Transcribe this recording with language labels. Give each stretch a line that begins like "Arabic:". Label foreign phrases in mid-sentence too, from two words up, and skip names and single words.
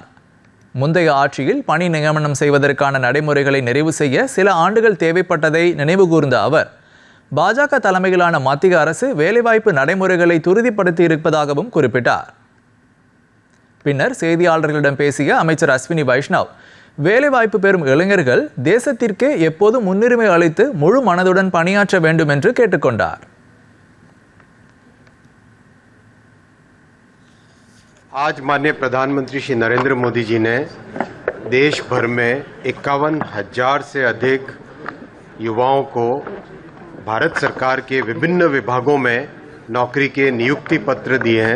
Tamil: முந்தைய ஆட்சியில் பணி நியமனம் செய்வதற்கான நடைமுறைகளை நிறைவு செய்ய சில ஆண்டுகள் தேவைப்பட்டதை நினைவுகூர்ந்த அவர், பாஜக தலைமையிலான மத்திய அரசு வேலைவாய்ப்பு நடைமுறைகளை துரிதப்படுத்தி இருப்பதாகவும் குறிப்பிட்டார். பின்னர் செய்தியாளர்களிடம் பேசிய அமைச்சர் அஸ்வினி வைஷ்ணவ், வேலைவாய்ப்பு பெறும் இளைஞர்கள் தேசத்திற்கே எப்போதும் முன்னுரிமை அளித்து முழு மனதுடன் பணியாற்ற வேண்டும் என்று கேட்டுக்கொண்டார்.
Hindi: आज माननीय प्रधानमंत्री श्री नरेंद्र मोदी जी ने देश भर में 51,000 से अधिक युवाओं को भारत सरकार के विभिन्न विभागों में नौकरी के नियुक्ति पत्र दिए हैं.